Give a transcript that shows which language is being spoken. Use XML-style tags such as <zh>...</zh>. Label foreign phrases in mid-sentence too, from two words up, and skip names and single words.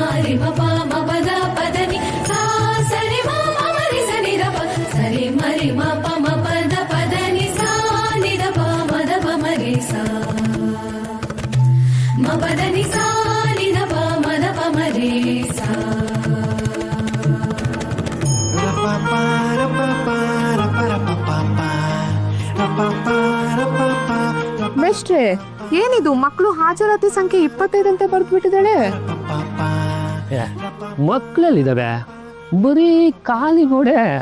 <kn>ರಿ ಮ ಪ ಮ ಪದ ಪದನಿ ಸಾ ಸರಿ ಮ ಮ ರಿ ಸ ನಿ ದ ಪ ಸರಿ ಮ ರಿ ಮ ಪ ಮ ಪದ ಪದನಿ ಸಾ ನಿ ದ ಪ ಮ ದ ಪ ಮ ರಿ ಸಾ ಮ ಪದನಿ ಸಾ ನಿ ದ ಪ ಮ ದ ಪ ಮ ರಿ ಸಾ. ಮೇಷ್ಟ್ರೆ, ಏನಿದು ಮಕ್ಕಳು ಹಾಜರಾತಿ ಸಂಖ್ಯೆ 25 ಅಂತ ಬರ್ದ್ಬಿಟ್ಟಿದ್ದಾಳೆ. ಮಕ್ಕಳಲ್ಲಿದ್ದಾವೆ, ಬರೀ ಖಾಲಿ ಗೋಡೆ.</kn>